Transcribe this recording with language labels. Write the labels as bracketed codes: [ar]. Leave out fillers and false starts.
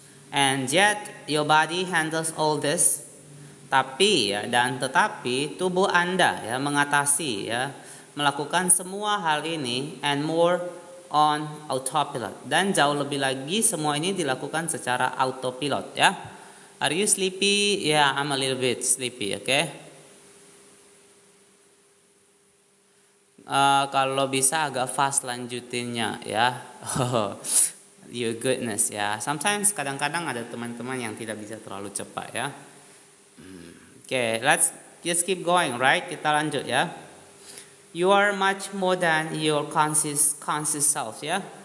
[en] And yet your body handles all this. [id] Tetapi tubuh Anda ya mengatasi ya, melakukan semua hal ini [en] and more on autopilot, [id] dan jauh lebih lagi semua ini dilakukan secara autopilot ya. [en] Are you sleepy? Yeah, I'm a little bit sleepy, okay? [id] Kalau bisa agak fast lanjutinnya ya. [en] Your goodness [id] ya. Sometimes kadang-kadang ada teman-teman yang tidak bisa terlalu cepat ya. [en] Okay, let's just keep going, right? [id] Kita lanjut ya. [en] You are much more than your conscious self ya.